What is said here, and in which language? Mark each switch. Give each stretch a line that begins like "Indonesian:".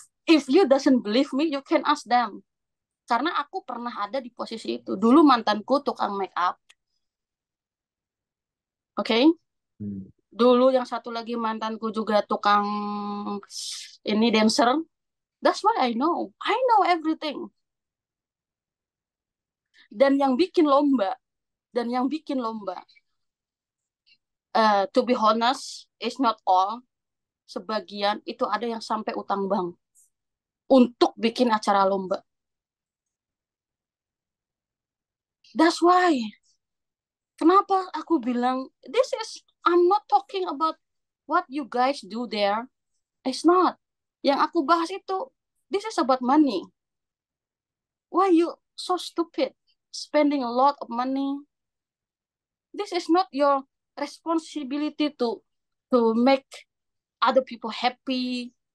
English: If you doesn't believe me, you can ask them.
Indonesian: Karena aku pernah ada di posisi itu. Dulu mantanku tukang make up.
English: Oke? Okay? hmm.
Indonesian: Dulu yang satu lagi mantanku juga tukang ini dancer.
English: That's why I know. I know everything.
Indonesian: Dan yang bikin lomba, dan yang bikin lomba,
English: to be honest, is not all.
Indonesian: Sebagian itu ada yang sampai utang bank untuk bikin acara lomba.
English: That's why.
Indonesian: Kenapa aku bilang,
English: I'm not talking about what you guys do there. It's not.
Indonesian: Yang aku bahas itu,
English: this is about money. Why you so stupid? Spending a lot of money. This is not your responsibility to make other people happy.